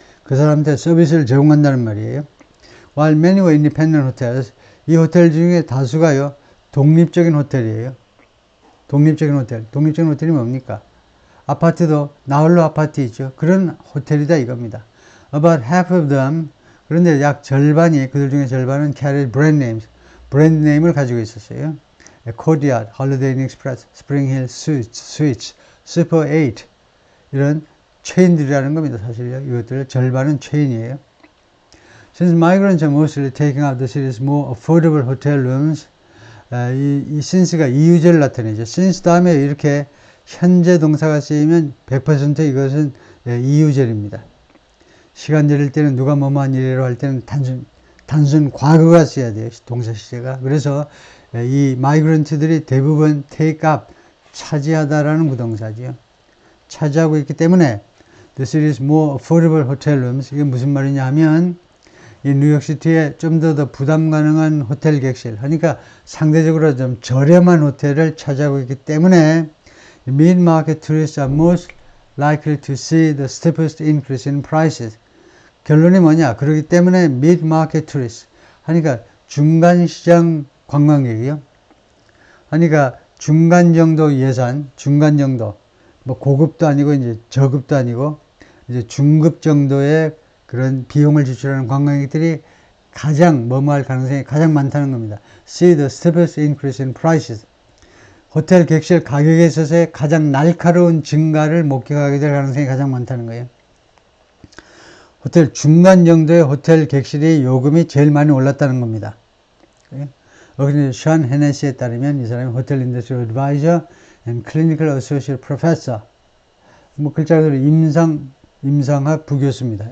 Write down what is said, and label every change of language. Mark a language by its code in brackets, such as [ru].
[ko] 그 사람한테 서비스를 제공한다는 말이에요. [en] While many were independent hotels, [ko] 이 호텔 중에 다수가요 독립적인 호텔이에요. 독립적인 호텔이 뭡니까? 아파트도 나홀로 아파트 있죠. 그런 호텔이다 이겁니다. [en] About half of them [ko] 그런데 약 절반이 그들 중에 절반은 [en] carried brand names [ko] 브랜드 네임을 가지고 있었어요. Courtyard, Holiday Inn Express, Spring Hill Suites, Super 8 이런 체인들이라는 겁니다. 사실요. 이것들 절반은 체인이에요. [en] Since migrants are mostly taking out the city's more affordable hotel rooms [ko] 이 since가 이유제를 나타내죠. since 다음에 이렇게 현재 동사가 쓰이면 100% 이것은 이유절입니다. 시간 절일 때는 누가 뭐뭐한 일이라고 할 때는 단순 과거가 써야 돼요. 동사 시제가. 그래서 이 마이그런트들이 대부분 take up, 차지하다라는 부동사지요. 차지하고 있기 때문에 [en] this is more affordable hotel rooms. [ko] 이게 무슨 말이냐 하면 이 뉴욕시티에 좀 더 부담 가능한 호텔 객실, 그러니까 상대적으로 좀 저렴한 호텔을 차지하고 있기 때문에 [en] mid-market tourists are most likely to see the steepest increase in prices. [ko] 결론이 뭐냐? 그렇기 때문에 mid-market tourists, 그러니까 중간시장 관광객이요. 그러니까 중간 정도 예산, 중간 정도, 뭐 고급도 아니고 이제 저급도 아니고 이제 중급 정도의 그런 비용을 지출하는 관광객들이 가장 머무할 가능성이 가장 많다는 겁니다. [en] See the steepest increase in prices. [ko] 호텔 객실 가격에 있어서의 가장 날카로운 증가를 목격하게 될 가능성이 가장 많다는 거예요. 호텔 중간 정도의 호텔 객실이 요금이 제일 많이 올랐다는 겁니다. 여기 션 헤네시에 따르면 이 사람이 호텔 인더스트리 어드바이저 and clinical associate professor, 뭐 글자 그대로 임상학 부교수입니다.